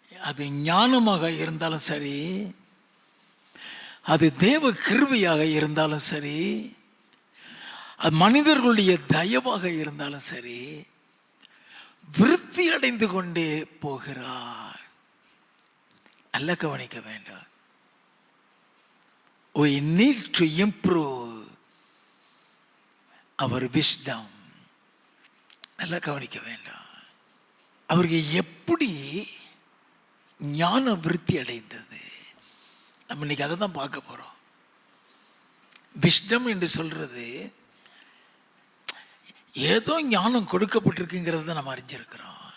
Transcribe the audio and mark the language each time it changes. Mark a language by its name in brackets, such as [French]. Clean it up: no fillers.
[Tamil] அது ஞானமாக இருந்தாலும் சரி, அது தேவ கிருபையாக இருந்தாலும் சரி, அது மனிதர்களுடைய தயவாக இருந்தாலும் சரி, விருத்தி அடைந்து கொண்டே போகிறார். நல்லா கவனிக்க வேண்டும். [English] We need to improve our wisdom. [Tamil] நல்லா கவனிக்க வேண்டும். அவருக்கு எப்படி ஞான விருத்தி அடைந்தது? நம்ம இன்னைக்கு அதை தான் பார்க்க போறோம். விஸ்டம் என்று சொல்றது ஏதோ ஞானம் கொடுக்கப்பட்டிருக்குங்கிறத நம்ம அறிஞ்சிருக்கிறோம்.